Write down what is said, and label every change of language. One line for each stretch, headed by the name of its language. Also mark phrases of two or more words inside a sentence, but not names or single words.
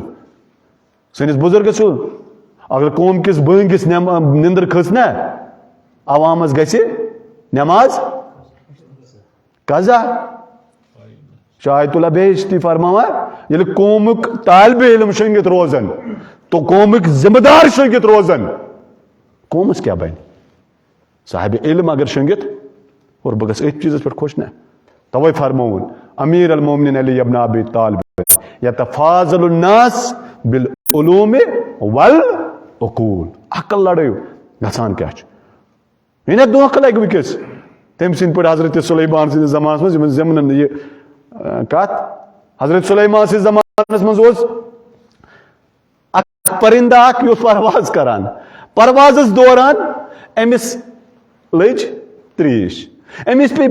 Kashmiri: سٲنِس بُزرگس چھُ اگر قوم کِس بٲنگِس نِندٕر کھٔژ نا عوامس گژھِ نٮ۪ماز قضا شاید اللہ بیشتی فرماوان ییٚلہِ قومُک طالبِ علم شۄنٛگِتھ روزن تو قومٕکۍ ذمہٕ دار شۄنٛگِتھ روزن قومس کیٛاہ بنہِ صاحبِ علم اگر شۄنٛگِتھ اور بہٕ گژھٕ أتھۍ چیٖزس پٮ۪ٹھ خۄش نا توے فرمووُن امیر المومنین علی ابن ابی طالب
Arabic: یتفاضل الناس بالعلوم والعقول
Kashmiri: عقل لڑٲیِو گژھان کیٛاہ چھُ یہِ نہ دھوکہٕ لگہِ وٕنکیٚس تٔمۍ سٕنٛدۍ پٲٹھۍ حضرت سُلیمان سٕنٛدِس زمانس منٛز یِمن زمنن یہِ کتھ حضرت سُلیمان سٕنٛدِس زمانس منٛز اوس اکھ پرندہ اکھ یہِ اوس پرواز کران پروازس دوران أمِس لٔج تریش أمِس پیٚیہِ